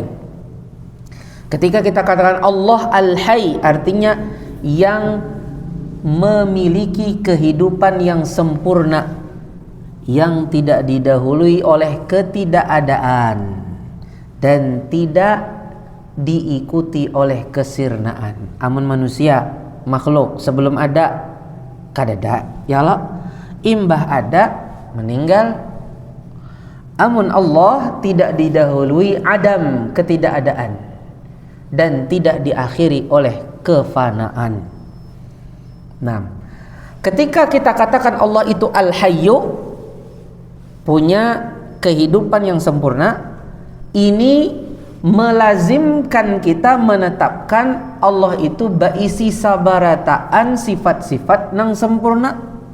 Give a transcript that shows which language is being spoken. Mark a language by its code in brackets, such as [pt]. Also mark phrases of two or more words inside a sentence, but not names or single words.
[id] Ketika kita katakan Allah Al-Hayy, artinya yang memiliki kehidupan yang sempurna, yang tidak didahului oleh ketidakadaan dan tidak diikuti oleh kesirnaan. [bjn] Amun manusia makhluk sebelum ada kadada, [ar] يا الله, [bjn] imbah ada meninggal. [id] Amun Allah tidak didahului adam, ketidakadaan, dan tidak diakhiri oleh kefanaan. Nah, ketika kita katakan Allah itu Al-Hayyu, punya kehidupan yang sempurna, ini melazimkan kita menetapkan Allah itu [bjn] baisi sabarataan sifat-sifat nang sempurna.